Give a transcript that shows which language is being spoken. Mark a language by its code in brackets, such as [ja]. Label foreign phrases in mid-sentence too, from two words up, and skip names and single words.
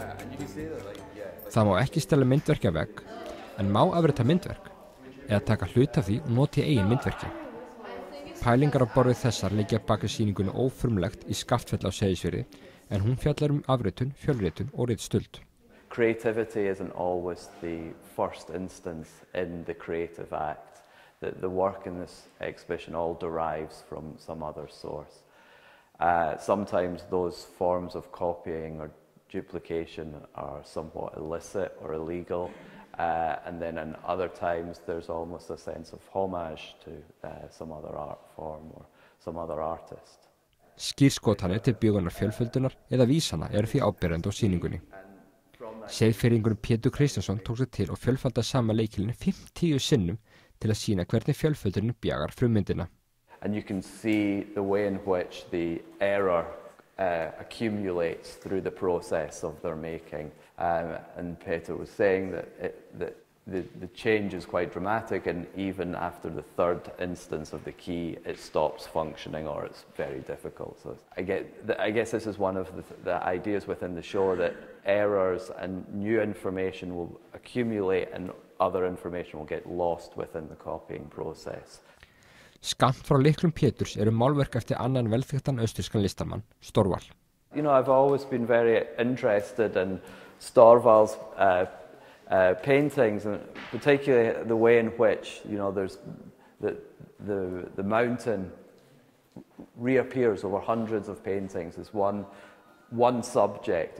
[is] Það má ekki stela myndverki af vegg, en má afrita myndverk, eða taka hluta af því og nota í eigin myndverki. Pælingar á borð við þessar liggja bak við sýningunni Ófrumlegt í Skaftfelli á Seyðisfirði, en hún fjallar afritun, fjölritun og ritstuld. [en] Creativity isn't always the first instance in the creative act. The work in this exhibition all derives from some other source. Sometimes those forms of copying duplication are somewhat illicit or illegal. And then in other times there's almost a sense of homage to some other art form or some other artist. [is] Skírskotanir til bjögunar fjölföldunar eða vísana eru því áberandi á sýningunni. Seiðfirðingurinn Pétur Kristjánsson tók sig til og fjölfaldaði sama leikilinn 50 sinnum til að sýna hvernig fjölföldurinn bjagar frummyndina. [en] And you can see the way in which the error accumulates through the process of their making. And Peter was saying that the change is quite dramatic, and even after the third instance of the key, it stops functioning or it's very difficult. So I guess this is one of the ideas within the show, that errors and new information will accumulate and other information will get lost within the copying process. [is] Skammt frá lyklum Péturs eru málverk eftir annan velþekktan austrískan listamann, Storval. [en] You know, I've always been very interested in Storval's paintings, and particularly the way in which, you know, there's the mountain reappears over hundreds of paintings as one subject.